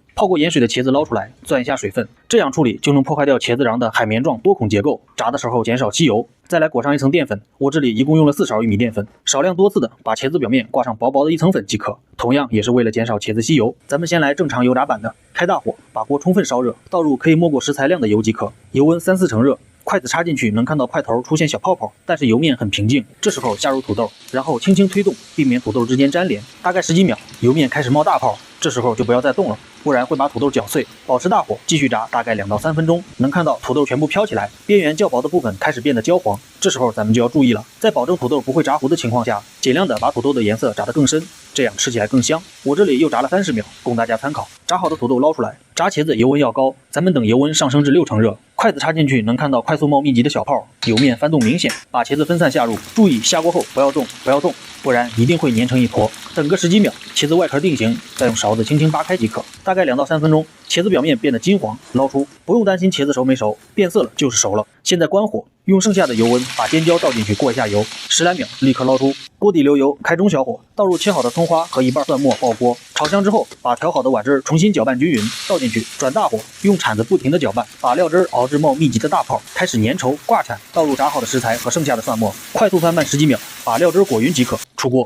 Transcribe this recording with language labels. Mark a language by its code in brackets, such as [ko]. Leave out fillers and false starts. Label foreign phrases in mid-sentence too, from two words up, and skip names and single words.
[zh] 泡過鹽水的茄子撈出來，攥一下水分，這樣處理就能破壞掉茄子瓤的海綿狀多孔結構，炸的時候減少吸油。再來裹上一層澱粉，我這裡一共用了4勺玉米澱粉，少量多次的把茄子表面掛上薄薄的一層粉即可，同樣也是為了減少茄子吸油。咱們先來正常油炸版的，開大火，把鍋充分燒熱，倒入可以没過食材量的油即可，油溫3-4成熱。筷子插進去能看到塊頭出現小泡泡，但是油面很平靜。這時候下入土豆，然後輕輕推動，避免土豆之間粘連。大概10幾秒，油面開始冒大泡，這時候就不要再動了，不然會把土豆攪碎。保持大火繼續炸，大概2到3分鐘，能看到土豆全部飄起來，邊緣較薄的部分開始變得焦黃。這時候咱們就要注意了，在保證土豆不會炸糊的情況下，盡量的把土豆的顏色炸得更深，這樣吃起來更香。我這裡又炸了30秒，供大家參考。炸好的土豆撈出來，炸茄子油溫要高，咱們等油溫上升至6成熱，筷子插進去能看到快速冒密集的小泡，油面翻動明顯，把茄子分散下入，注意下鍋後不要动，不然一定会粘成一坨。等個 10幾秒，茄子外殼定型，再用勺子輕輕扒開即可。大概2到3分鐘，茄子表面變得金黃，撈出，不用擔心茄子熟沒熟，變色了就是熟了。現在關火，用剩下的油溫把尖椒倒進去過一下油，10來秒立刻撈出。鍋底留油，開中小火，倒入切好的蔥花和一半蒜末爆鍋，炒香之後，把調好的碗汁重新攪拌均勻，倒進去，轉大火，用鏟子不停地攪拌，把料汁熬至冒密集的大泡，開始粘稠掛鏟，倒入炸好的食材和剩下的蒜末，快速翻拌10幾秒，把料汁裹勻即可，出鍋。